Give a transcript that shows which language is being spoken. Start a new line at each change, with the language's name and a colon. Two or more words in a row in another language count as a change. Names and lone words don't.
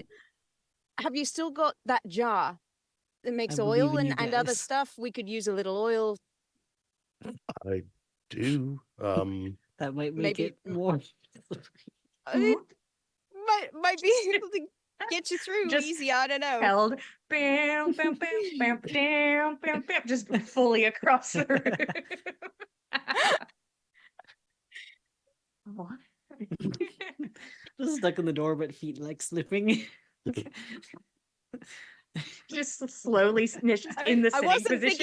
English: Have you still got that jar that makes I oil believe in and you other guys. stuff? We could use a little oil. I do. That might make Maybe- it more. It might be able to get you through Just easy. I don't know. Keld, bam, bam, bam, bam, bam, bam, bam, just fully across the room. What? Just stuck in the door, but feet like slipping. Just slowly just in the I sitting wasn't thinking